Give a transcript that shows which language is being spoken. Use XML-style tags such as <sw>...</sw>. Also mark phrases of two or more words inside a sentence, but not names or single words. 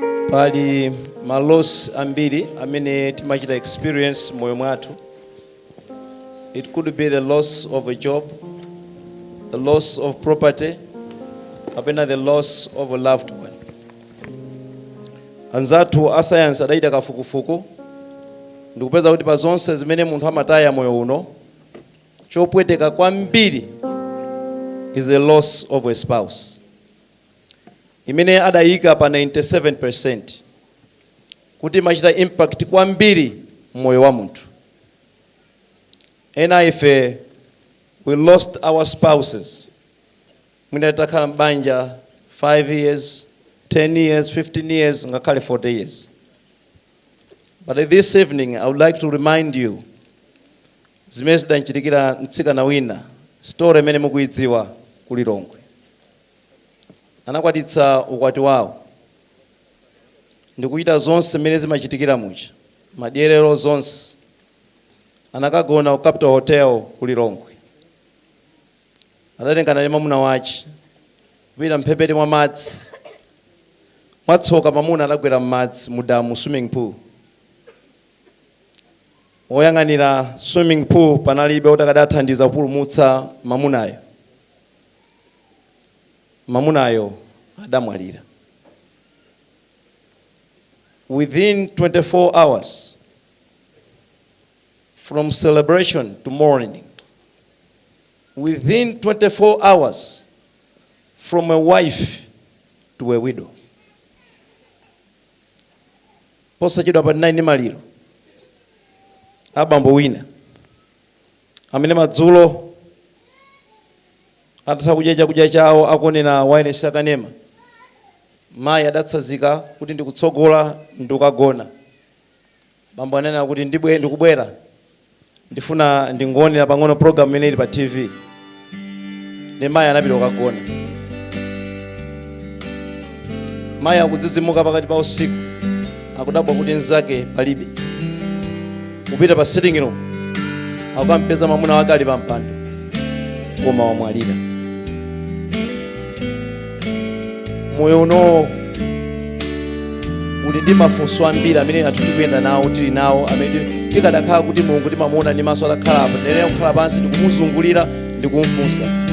<ny>Pali malos ambiri amene timachita experience moyo mwathu.</ny> <en>It could be the loss of a job, the loss of property, kapena the loss of a loved one.</en> <ny>Anzathu ascience adaita kafukufuku ndikupeza kuti pa zonse zimene munthu amataya moyo uno, chopweteka kwambiri</ny> <en>is the loss of a spouse.</en> <ny>Imene adayika pa 97% kuti machita impact kwambiri moyo wa munthu. Ena ife</ny> <en>we lost our spouses.</en> <ny>Mwina takhala mbanja 5 years, 10 years, 15 years, ngakhale 40 years.</ny> <en>But this evening I would like to remind you</en> <ny>zimene zidanchitikira mtsikana wina, story imene mukuidziwa kuli Lilongwe. Anakwatitsa ukwati wawo ndikuita zonse zimene zimachitikira mucha madyerero zonse. Anakagona ku Capital Hotel kuli Lilongwe. Adatengana ndi mwamuna wace kupita mphepete mwa madzi. Mwatsoka mwamuna adagwera m'madzi mudamu</ny> <en>swimming pool.</en> <ny>Oyang'anira</ny> <en>swimming pool</en> <ny>panalibe kuti akadathandiza kupulumutsa mwamunayo. Mwamunayo adamwalira.</ny> <en>Within 24 hours from celebration to mourning, within 24 hours from a wife to a widow.</en> <ny>Posachedwa pa 9 maliro abambo wina amene madzulo atatha kudya chakudya chawo akonena wireless akanema, mayi adatsazika kuti ndikutsogola ndikagona. Bambo anena kuti ndikubwera ndifuna ndingonera pang'ono program imene ili pa TV. Ndi mayi anapita kukagona. Mayi akudzidzimuka pakati pa usiku akudabwa kuti nzake palibe. Kupita pa</ny> <en>sitting room</en> <ny>akampeza mwamuna wake ali pa mpando koma wamwalira. Moyo uno uli ndi mafunso ambiri amene anthu tikuyenda nawo tili nawo amene tikadakhala kuti Mulungu timamuona ndi maso atakhala apa ndene kukhala pansi ndikumuzungulira ndikumfunsa.</ny>